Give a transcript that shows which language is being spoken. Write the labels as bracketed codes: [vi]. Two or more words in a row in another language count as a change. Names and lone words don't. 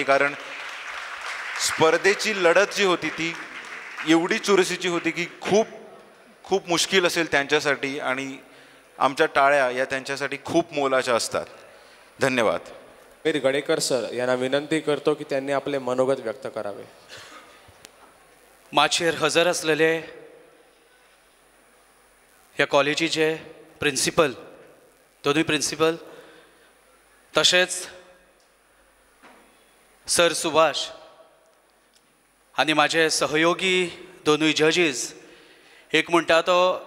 [mr] कारण स्पर्धेची लढत जी होती ती एवढी चुरशीची होती की खूप मुश्किल असेल त्यांच्यासाठी आणि आमच्या टाळ्या या त्यांच्यासाठी खूप मोलाच्या असतात. धन्यवाद. समीर गडेकर सर यांना विनंती करतो की त्यांनी आपले मनोगत व्यक्त करावे. [kok] माचेर हजर असलेले ह्या कॉलेजीचे प्रिन्सिपल, दोनूय प्रिन्सिपल, तशेंच सर सुभाष आनी माझे सहयोगी दोनूय जजीस, एक म्हणटा तो